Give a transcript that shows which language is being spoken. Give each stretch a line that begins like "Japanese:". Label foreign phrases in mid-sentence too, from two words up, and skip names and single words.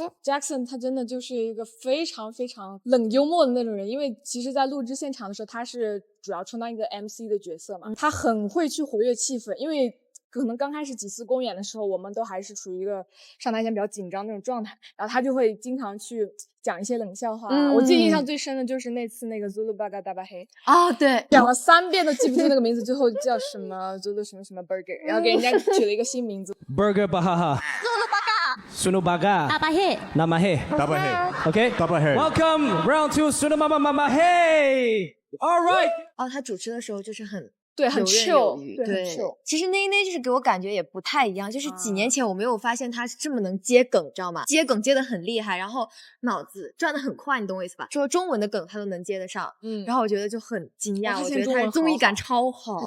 Chinese: Jackson 他真的就是一个非常非常冷幽默的那种人，因为其实在录制现场的时候，他是主要充当一个 MC 的角色嘛，他很会去活跃气氛，因为可能刚开始几次公演的时候，我们都还是处于一个上台前比较紧张那种状态，然后他就会经常去讲一些冷笑话。我记得印象最深的就是那次那个 Zulu Baga Daba Hey 对，讲了3遍都记不住那个名字，最后叫什么 Zulu 什么什么 Burger， 然后给人家取了一个新名字 Burger Bahaha Sunu Baga Daba Hey Nama Hey Daba Hey
English: Okay Daba Hey Welcome Round 2 Sunu Mama Mama Hey Alright
Chinese: 他主持的时候就是很对，很 chill， 对，很 chill。其实那就是给我感觉也不太一样，就是几年前我没有发现他是这么能接梗，知道吗？接梗接得很厉害，然后脑子转得很快，你懂我意思吧？说中文的梗他都能接得上，然后我觉得就很惊讶，我觉得他的综艺感超好。